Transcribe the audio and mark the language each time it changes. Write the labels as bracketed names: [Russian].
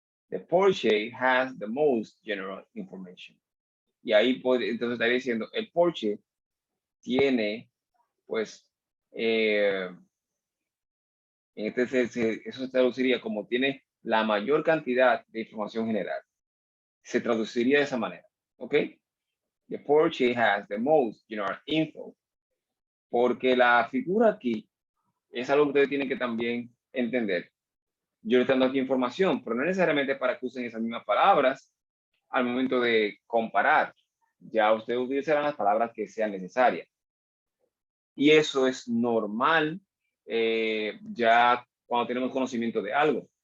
[English] The Porsche has the most general information. [Spanish] Y ahí entonces estaría diciendo, el Porsche tiene, pues, eso se traduciría como tiene la mayor cantidad de información general. Se traduciría de esa manera, ¿ok? [English] The Porsche has the most general info. [Spanish] Porque la figura aquí es algo que ustedes tienen que también entender. Yo le estoy dando aquí información, pero no necesariamente para que usen esas mismas palabras al momento de comparar. Ya ustedes utilizarán las palabras que sean necesarias. Y eso es normal ya cuando tenemos conocimiento de algo.